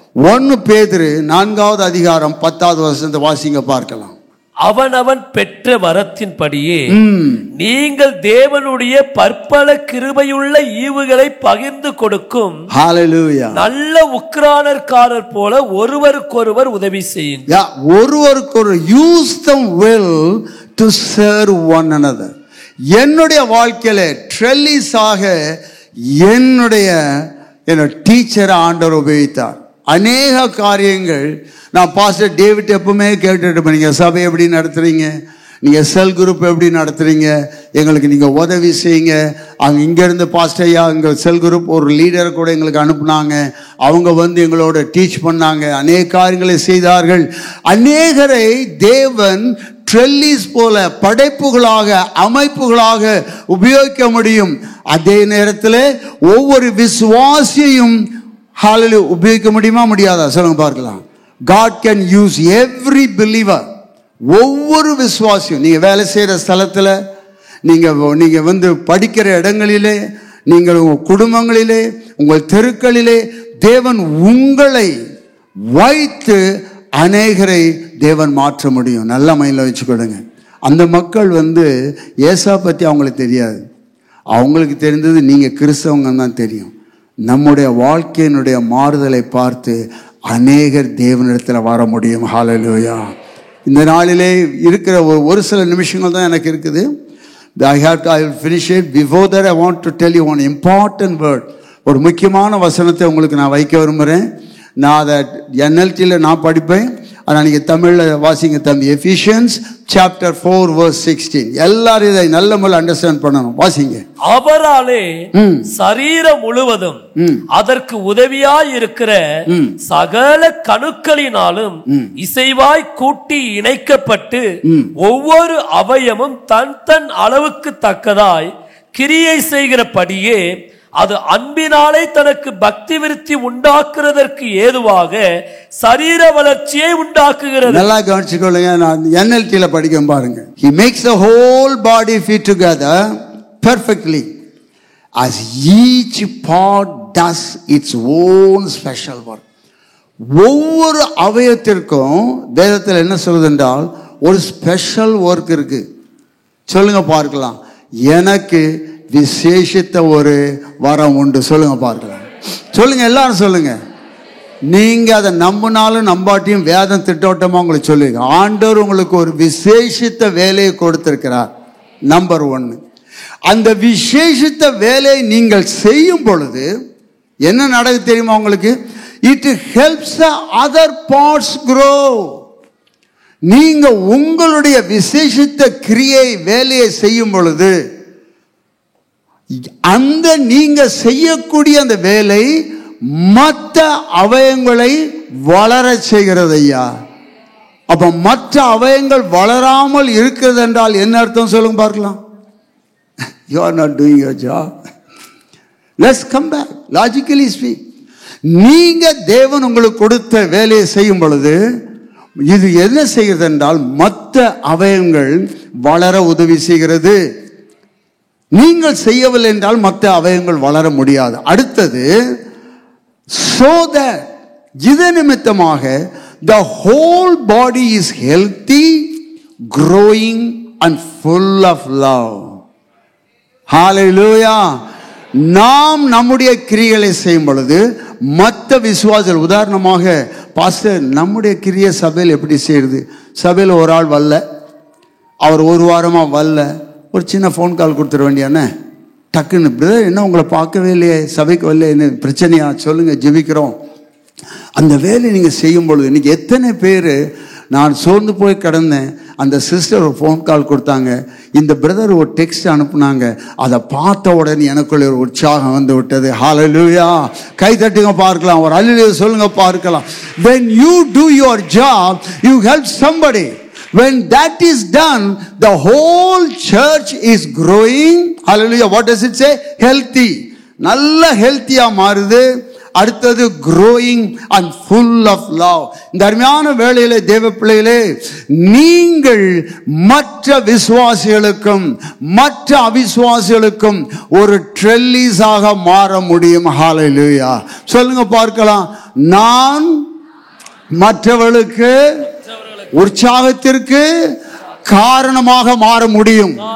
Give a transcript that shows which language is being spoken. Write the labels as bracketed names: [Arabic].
[Tamil] 1 பேதுரு 4வது அதிகாரம் 10வது வசனத்தை வாசிங்க பார்க்கலாம். அவனவன் பெற்ற வரத்தின்படியே நீங்கள் தேவனுடைய பற்பல கிருபையுள்ள ஈவுகளை பகிர்ந்து கொடுக்கும் நல்ல உக்கிரானர்காரர் போல ஒருவருக்கொருவர் உதவி செய்யுங்க. ஒருவருக்கொருவர் [English] Use them well to serve one another. [Tamil] என்னுடைய வாழ்க்கையில ட்ரெல்லிஸாக என்னுடைய டீச்சரை ஆண்டவர் உபயோகித்தார். அநேக காரியங்கள் நான் பாஸ்டர் டேவிட் எப்பவுமே கேட்டுட்டு, நீங்கள் சபை எப்படி நடத்துறீங்க, நீங்கள் செல் குரூப் எப்படி நடத்துறீங்க, எங்களுக்கு நீங்கள் உதவி செய்யுங்க. அங்கே இங்கேருந்து பாஸ்டர் ஐயா எங்கள் செல் குரூப் ஒரு லீடரை கூட எங்களுக்கு அனுப்புனாங்க. அவங்க வந்து எங்களோட டீச் பண்ணாங்க, அநேக காரியங்களை செய்தார்கள். அநேகரை தேவன் ட்ரெல்லிஸ் போல படைப்புகளாக அமைப்புகளாக உபயோகிக்க முடியும். அதே நேரத்தில் ஒவ்வொரு விசுவாசியையும் உபயோகிக்க முடியுமா முடியாதா சொல்லுங்க பார்க்கலாம். [English] God can use every believer. [Tamil] ஒவ்வொரு விசுவாசியும் நீங்க வேலை செய்யற ஸ்தலத்தில், நீங்க வந்து படிக்கிற இடங்களிலே, நீங்கள் உங்கள் குடும்பங்களிலே, உங்கள் தெருக்களிலே தேவன் உங்களை வைத்து அநேகரை தேவன் மாற்ற முடியும். நல்ல மைண்டில் வச்சுக்கொடுங்க. அந்த மக்கள் வந்து ஏசா பற்றி அவங்களுக்கு தெரியாது. அவங்களுக்கு தெரிந்தது நீங்கள் கிறிஸ்தவங்க தான் தெரியும். நம்முடைய வாழ்க்கையினுடைய மாறுதலை பார்த்து அநேகர் தேவனிடத்தில் வர முடியும். ஹல்லேலூயா. இந்த நாளிலே இருக்கிற ஒரு சில நிமிஷங்கள் தான் எனக்கு இருக்குது. [English] I will finish it. Before that I want to tell you one important word. [Tamil] ஒரு முக்கியமான வசனத்தை உங்களுக்கு நான் வைக்க விரும்புகிறேன். நான் அதை NLTயில் நான் படிப்பேன். ஆனால் நீங்கள் தமிழில் வாசிங்க தம்பி. [English] Ephesians chapter 4 verse 16. [Tamil] எல்லாரும் இதை நல்ல முறையில் அண்டர்ஸ்டாண்ட் பண்ணணும். வாசிங்க. அவராலே சரீரம் முழுவதும் அதற்கு உதவியாய் இருக்கிற சகல கணுக்களினாலும் இசைவாய் கூட்டி இணைக்கப்பட்டு ஒவ்வொரு அவயமும் தன் தன் அளவுக்கு தக்கதாய் கிரியை செய்கிறபடியே அது அன்பினாலே தனக்கு பக்தி விருத்தி உண்டாக்குறதற்கு ஏதுவாக சரீர வளர்ச்சியை உண்டாக்குகிறது. நல்லா கவனிச்சுக்கொள்ளுங்க. நான் NLTல படிக்க பாருங்க. [English] He makes the whole body fit together perfectly as each part does its own special work. [Tamil] ஒவ்வொரு அவயத்திற்கும் வேதத்தில் என்ன சொல்லுது என்றால் ஒரு ஸ்பெஷல் ஒர்க் இருக்கு. சொல்லுங்க பார்க்கலாம். எனக்கு விசேஷித்த ஒரு வரம் உண்டு. சொல்லுங்க பார்க்கலாம். சொல்லுங்க, எல்லாரும் சொல்லுங்க. நீங்க அதை நம்பினாலும் நம்பாட்டியும் வேதம் திட்டவட்டமா உங்களுக்கு சொல்லுங்க. ஆண்டவர் உங்களுக்கு ஒரு விசேஷித்த வேலையை கொடுத்திருக்கிறார். நம்பர் 1, அந்த விசேஷித்த வேலையை நீங்கள் செய்யும் பொழுது என்ன நடக்குது தெரியுமா உங்களுக்கு? [English] It helps the other parts grow. [Tamil] நீங்க உங்களுடைய விசேஷித்த கிரியை வேலையை செய்யும் பொழுது அந்த நீங்க செய்யக்கூடிய அந்த வேலை மற்ற அவயங்களை வளர செய்கிறது ஐயா. அப்ப மற்ற அவயங்கள் வளராமல் இருக்கிறது என்றால் என்ன அர்த்தம் சொல்லுங்க பார்க்கலாம். [English] You are not doing your job. Let's come back. Logically speak. [Tamil] நீங்க தேவன் உங்களுக்கு கொடுத்த வேலையை செய்யும் பொழுது இது என்ன செய்கிறது என்றால் மற்ற அவயங்கள் வளர உதவி செய்கிறது. நீங்கள் செய்யவில்லை என்றால் மற்ற அவயங்கள் வளர முடியாது. அடுத்தது, [English] so that [Tamil] இது நிமித்தமாக [English] the whole body is healthy, growing and full of love. Hallelujah. [Tamil] நாம் நம்முடைய கிரியைகளை செய்யும் பொழுது மற்ற விசுவாசிகள், உதாரணமாக பாஸ்டர் நம்முடைய கிரியை சபையில் எப்படி செய்யுது? சபையில் ஒரு ஆள் வரல, அவர் ஒரு வாரமா வரல, ஒரு சின்ன ஃபோன் கால் கொடுத்துட வேண்டியானே. டக்குன்னு பிரதர் என்ன உங்களை பார்க்கவே இல்லையே, சபைக்கு வரல, என்ன பிரச்சனையா சொல்லுங்க, ஜெபிக்கிறோம். அந்த வேலையை நீங்க செய்யும் பொழுது இன்னைக்கு எத்தனை பேர், நான் சோர்ந்து போய் கிடந்தேன், அந்த சிஸ்டர் ஒரு ஃபோன் கால் கொடுத்தாங்க, இந்த பிரதர் ஒரு டெக்ஸ்ட் அனுப்புனாங்க, அதை பார்த்த உடனே எனக்குள்ள ஒரு உற்சாகம் வந்து விட்டது. ஹல்லேலூயா. கை தட்டுங்க பார்க்கலாம், ஒரு அல்லேலூயா சொல்லுங்க பார்க்கலாம். [English] When you do your job, you help somebody. When that is done, the whole church is growing. Hallelujah. What does it say? Healthy. [Tamil] நல்ல ஹெல்த்தியா மாறுது. அடுத்தது [English] growing and full of love. [Tamil] இந்த அருமையான வேளையிலே தேவ பிள்ளைகளே, நீங்கள் மற்ற விசுவாசிகளுக்கும் மற்ற அவிசுவாசிகளுக்கும் ஒரு ட்ரெல்லிஸாக மாற முடியும். ஹல்லேலூயா சொல்லுங்க பார்க்கலாம். நான் மற்றவர்களுக்கு உற்சாகத்திற்கு காரணமாக மாற முடியும்.